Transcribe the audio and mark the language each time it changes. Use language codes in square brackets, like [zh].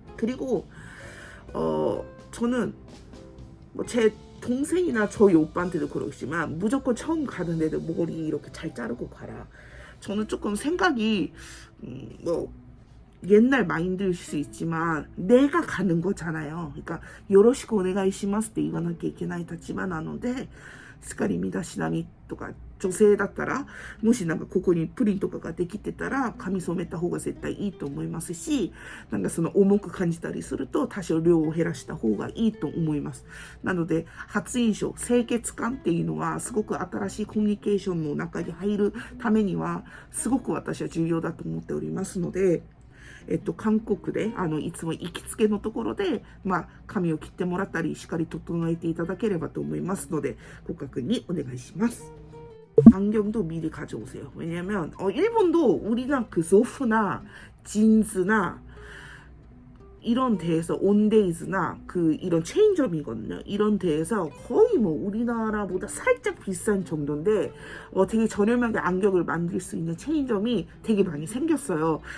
[ko] 그리고 저는 뭐 제 동생이나 저희 오빠한테도 그러시지만 무조건 처음 가는 데도 머리 이렇게 잘 자르고 가라. 저는 조금 생각이 뭐 옛날 마인드일 수 있지만 내가 가는 거잖아요. [ja] 그러니까 요로시쿠 오네가이시마스って言わなきゃいけない立場なので、しっかり身だしなみとか女性だったらもしなんかここにプリンとかができてたら髪染めた方が絶対いいと思いますし、なんかその重く感じたりすると多少量を減らした方がいいと思います。なので初印象、清潔感っていうのはすごく新しいコミュニケーションの中に入るためにはすごく私は重要だと思っておりますので、韓国でいつも行きつけのところで、髪を切ってもらったりしっかり整えていただければと思いますのでご確認お願いします。 [ko] 안경도 미리 가져오세요. 왜냐면 일본도 우리랑 그 소프나 진즈나 이런 데에서 온데이즈나 이런 체인점이거든요. 이런 데에서 거의 뭐 우리나라보다 살짝 비싼 정도인데 되게 저렴하게 안경을 만들 수 있는 체인점이 되게 많이 생겼어요.